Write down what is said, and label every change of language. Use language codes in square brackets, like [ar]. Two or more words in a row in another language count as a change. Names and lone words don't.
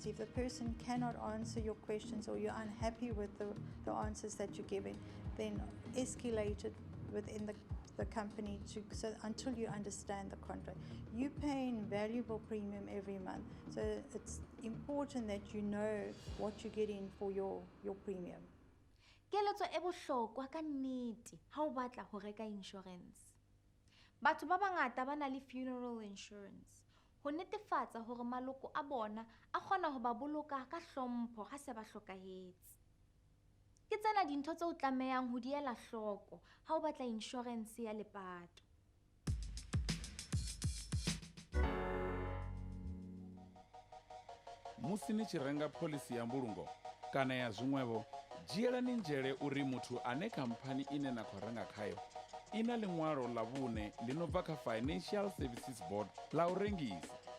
[en] If the person cannot answer your questions or you're unhappy with the answers that you're giving, then escalate it within the company until you understand the contract. You're paying valuable premium every month, so it's important that you know what you're getting for your premium. [st] Keletso e bohlokwa ka nnete ha o batla ho reka insurance. Batho ba bangata ba na le [en] funeral insurance [st] ho netefatsa hore maloko a bona a kgona ho ba boloka ka hlompho ha se ba hlokahetse. Ke tsena dintho tse o tlamehang ho di ela hloko ha o batla insurance ya lepato. [ve] Musi ni tshi renga policy ya mbulungo kana ya zwiṅwevho, dzhielani nzhele uri muthu ane khamphani ine na khou renga khayo ina ḽiṅwalo ḽa vhuṋe ḽi no bva kha Financial Services Board ḽa u rengisa.